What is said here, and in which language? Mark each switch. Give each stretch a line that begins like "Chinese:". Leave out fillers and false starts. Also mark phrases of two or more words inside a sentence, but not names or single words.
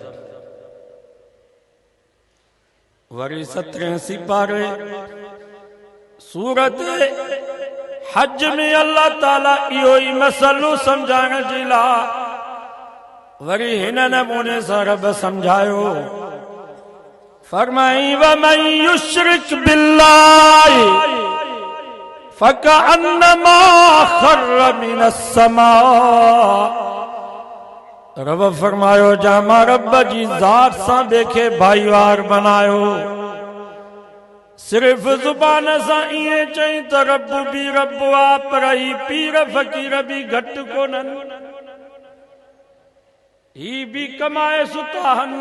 Sindhi: वरी 17 सिपारे सूरत हज में अल्लाह ताला इहो ई मसलो सम्झाइण जे लाइ वरी हिन नमूने सां रब सम्झायो।
Arabic: फरमाई ومن يشرك بالله فكأنما خر من السماء.
Sindhi: रब फरमायो जामा रब जी ज़ात सां ॿिए भाईवार बनायो, सिर्फ ज़ुबान सां ईअं चई त रब बि रब आहे, पर ही पीर फ़कीर बि घटि कोन्हनि, ही बि कमाए सुता आहिनि।